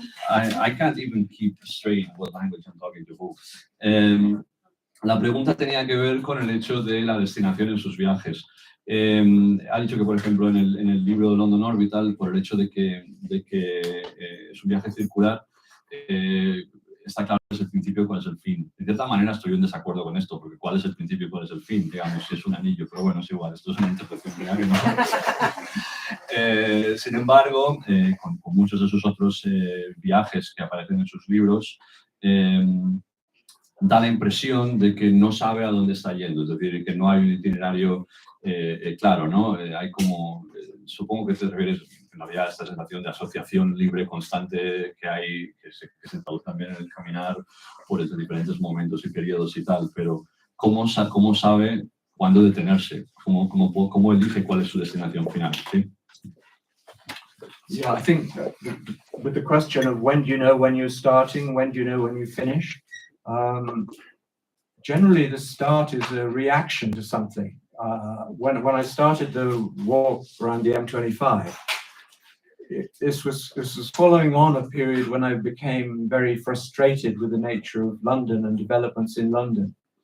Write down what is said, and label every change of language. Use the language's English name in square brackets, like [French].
[English] I can't even keep straight what language I'm talking to who. [Spanish] La pregunta tenía que ver con el hecho de la destinación en sus viajes. Ha dicho que, por ejemplo, en el libro de London Orbital, por el hecho de que es un viaje circular, está claro cuál es el principio y cuál es el fin. De cierta manera estoy en desacuerdo con esto, porque cuál es el principio y cuál es el fin, digamos, si es un anillo, pero bueno, es igual, esto es una interpretación mía que no. Sin embargo, con muchos de sus otros viajes que aparecen en sus libros, da la impresión de que no sabe a dónde está yendo, es decir, que no hay un itinerario claro, ¿no? Hay como, supongo que te refieres en realidad a esta sensación de asociación libre constante que hay, que se traduce también en el caminar por esos diferentes momentos y periodos y tal, pero ¿cómo sabe cuándo detenerse? ¿Cómo elige cuál es su destinación final? ¿Sí? [English] Yeah, I think with the question of when do you know when you're starting, when do you know when you finish, generally the start is a reaction to something. When I started the walk around the M25, this was following on a period when I became very frustrated with the nature of London and developments in London.